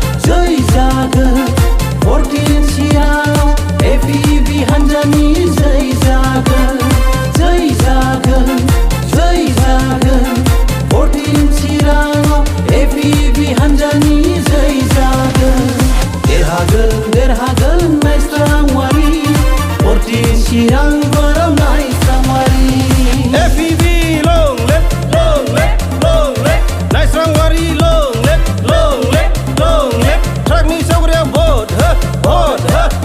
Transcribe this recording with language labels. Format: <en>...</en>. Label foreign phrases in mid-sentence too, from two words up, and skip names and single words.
<brx>अथिन चिरां एपिबि हान्जानि जै जागोन अथिन चिरां एपिबि हान्जानि जै जागोन देरहागोन नायस्रांवारि अथिन चिरां दुवाराव नायस्रांवारि एपिबि</brx> <en>long left</en> <brx>नायस्रांवारि</brx> <en>long left</en> <brx>ट्राकनि सावगारियाव भट हो</brx>